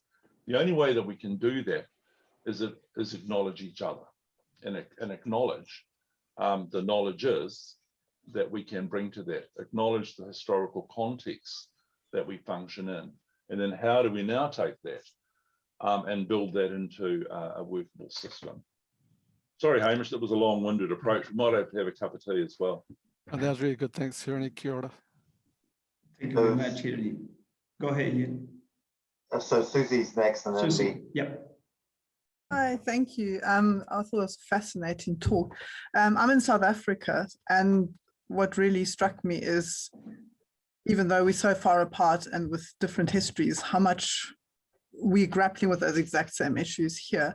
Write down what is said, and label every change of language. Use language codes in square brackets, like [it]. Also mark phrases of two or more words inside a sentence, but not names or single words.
[en] The only way that we can do that is acknowledge each other and acknowledge the knowledges that we can bring to that, acknowledge the historical context that we function in, and then how do we now take that and build that into a workable system. Sorry, Hamish, that was a long-winded approach. We might have to have a cup of tea as well. And that was really good. Thanks, [mi] Hirini. Kia ora. [en] Thank you very much, Hirini. Go ahead, Ian. So Susie's next, and then Susie, yep. Hi, thank you. I thought it was a fascinating talk. I'm in South Africa, and what really struck me is, even though we're so far apart and with different histories, how much we're grappling with those exact same issues here.